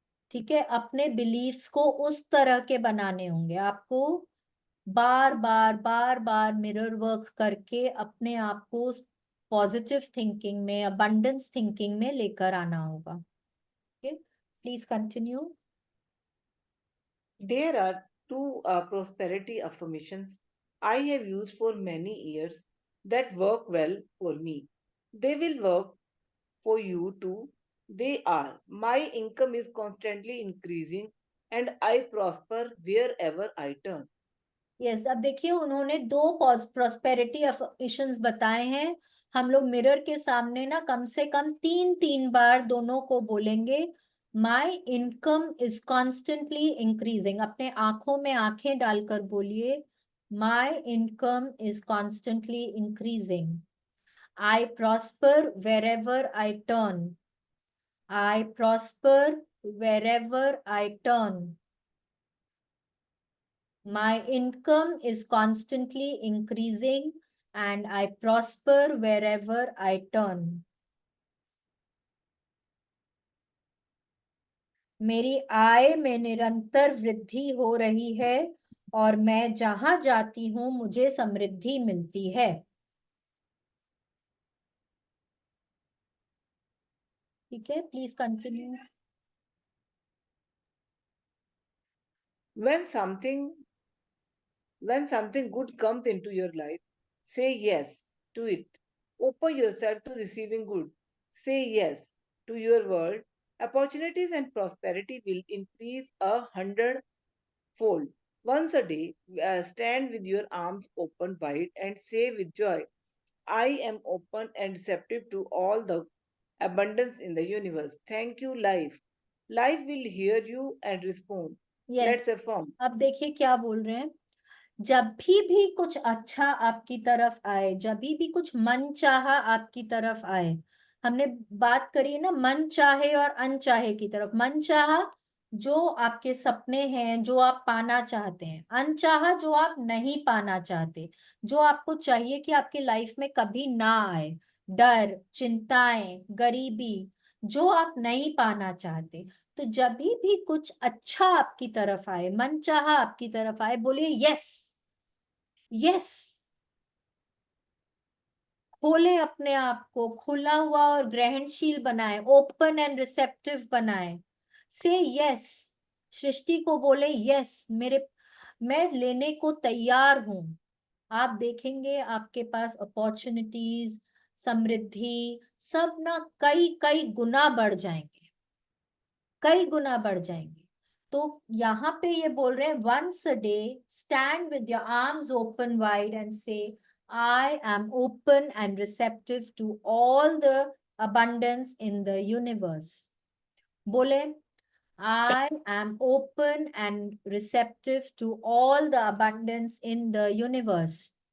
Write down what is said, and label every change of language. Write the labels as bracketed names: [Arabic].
[Hindi] ठीक है, अपने बिलीफ्स को उस तरह के बनाने होंगे आपको। बार बार बार बार मिरर वर्क करके अपने आप को उस पॉजिटिव थिंकिंग में, अबंडेंस थिंकिंग में लेकर आना होगा। [English] Okay, please continue. There are two prosperity affirmations I have used for many years that work well for me. They will work for you too. They are: my income is constantly increasing and I prosper wherever I turn. [Hindi] Yes, अब देखिए उन्होंने दो prosperity affirmations बताए हैं। हम लोग mirror के सामने ना कम से कम 3-3 बार दोनों को बोलेंगे। [English] my income is constantly increasing, [Hindi] अपने आंखों में आंखें डालकर बोलिए, [English] My income is constantly increasing. I prosper wherever I turn, I prosper wherever I turn. My income is constantly increasing and I prosper wherever I turn. [Hindi] मेरी आय में निरंतर वृद्धि हो रही है और मैं जहां जाती हूं मुझे समृद्धि मिलती है। ठीक है, [English] Please continue. When something When something good comes into your life, say yes to it. Open yourself to receiving good. Say yes to your world. Opportunities and prosperity will increase 100-fold. Once a day, stand with your arms open wide and say with joy, I am open and receptive to all the abundance in the universe. Thank you, life. Life will hear you and respond. Yes, Let's affirm. [Hindi] अब देखिए क्या बोल रहे हैं। जब भी कुछ अच्छा आपकी तरफ आए, जब भी कुछ मन चाहा आपकी तरफ आए, हमने बात करी है ना मन चाहे और अनचाहे की तरफ। मन चाहा जो आपके सपने हैं, जो आप पाना चाहते हैं, अनचाहा जो आप नहीं पाना चाहते, जो आपको चाहिए कि आपकी लाइफ में कभी ना आए, डर, चिंताएं, गरीबी, जो आप नहीं पाना चाहते। तो जब भी कुछ अच्छा आपकी तरफ आए, मन चाहा आपकी तरफ आए, बोलिए यस, यस। खोले अपने आप को, खुला हुआ और ग्रहणशील बनाए, [English] open and receptive [Hindi] बनाए। [English] से यस, [Hindi] सृष्टि को बोले यस, मैं लेने को तैयार हूं। आप देखेंगे आपके पास अपॉर्चुनिटीज, समृद्धि सब ना कई कई गुना बढ़ जाएंगे, कई गुना बढ़ जाएंगे। तो यहाँ पे ये बोल रहे हैं [English] once a day stand with your arms open wide and say I am open and receptive to all the abundance in the universe. [Hindi] बोले [English] I am open and receptive to all the abundance in the universe.